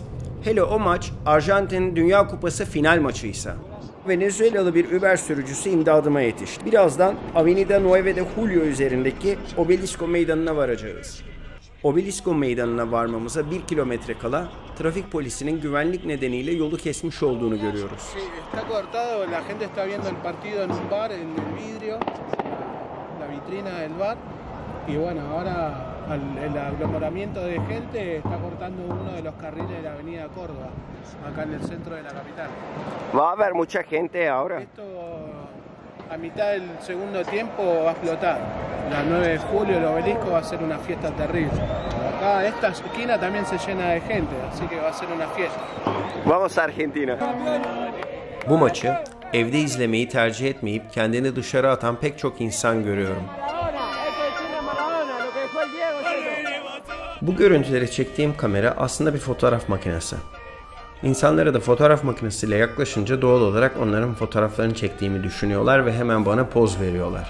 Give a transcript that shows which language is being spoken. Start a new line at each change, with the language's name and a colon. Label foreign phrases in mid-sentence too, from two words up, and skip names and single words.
Turkish: Hele o maç Arjantin Dünya Kupası final maçıysa. Venezuelalı bir Uber sürücüsü imdadıma yetişti. Birazdan Avenida 9 de Julio üzerindeki Obelisco Meydanı'na varacağız. Obelisco Meydanı'na varmamıza 1 kilometre kala trafik polisinin güvenlik nedeniyle yolu kesmiş olduğunu görüyoruz.
Spanish: Está cortado, la gente está viendo el partido en un bar, en el vidrio, la vitrina del bar. Y bueno, ahora el aglomeramiento de gente está cortando uno de los carriles de la avenida Córdoba, acá en el centro de la capital. Va a haber mucha gente ahora. Esto a mitad del segundo tiempo va a explotar. La 9 de julio el obelisco va a ser una fiesta terrible. Acá esta esquina también se llena de gente, así que va a ser una fiesta. Vamos a Argentina.
Turkish: Bu maçı evde izlemeyi tercih etmeyip kendini dışarı atan pek çok insan görüyorum. Bu görüntüleri çektiğim kamera aslında bir fotoğraf makinesi. İnsanlara da fotoğraf makinesiyle yaklaşınca doğal olarak onların fotoğraflarını çektiğimi düşünüyorlar ve hemen bana poz veriyorlar.